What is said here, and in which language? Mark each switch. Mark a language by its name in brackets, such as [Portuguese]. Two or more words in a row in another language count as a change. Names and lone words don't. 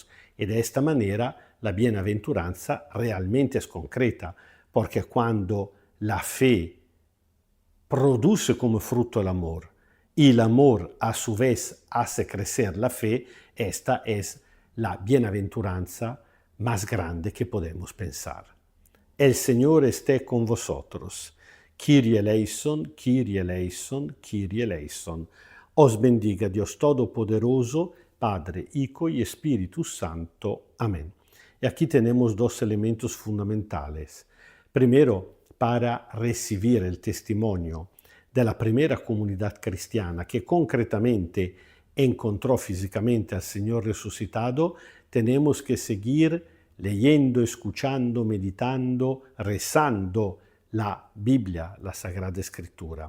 [Spanish] Y de esta manera la bienaventuranza realmente es concreta, porque cuando la fe produce como fruto el amor. Y el amor a su vez hace crecer la fe. Esta es la bienaventuranza más grande que podemos pensar. El Señor esté con vosotros. [Greek] Κύριε ελέησον, Κύριε ελέησον, Κύριε ελέησον. [Spanish] Os bendiga Dios Todopoderoso, Padre, Hijo y Espíritu Santo. Amén. Y aquí tenemos dos elementos fundamentales. Primero, para recibir el testimonio de la primera comunidad cristiana que concretamente encontró físicamente al Señor resucitado, tenemos que seguir leyendo, escuchando, meditando, rezando la Biblia, la Sagrada Escritura.